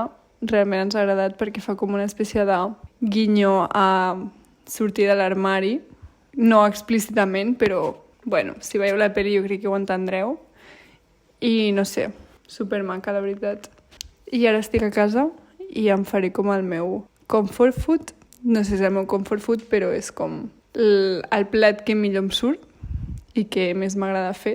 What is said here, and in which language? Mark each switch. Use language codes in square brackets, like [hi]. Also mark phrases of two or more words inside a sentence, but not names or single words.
[ca] Realment ens ha agradat perquè fa com una espècie de guinyo a sortir de l'armari. No explícitament, però bueno, si veieu la pel·li jo crec que ho entendreu. I no sé, supermaca la veritat. I ara estic a casa i em faré com el meu [en] comfort food. [ca] No sé si és el meu [en] comfort food, [ca] però és com el plat que millor em surt i que més m'agrada fer.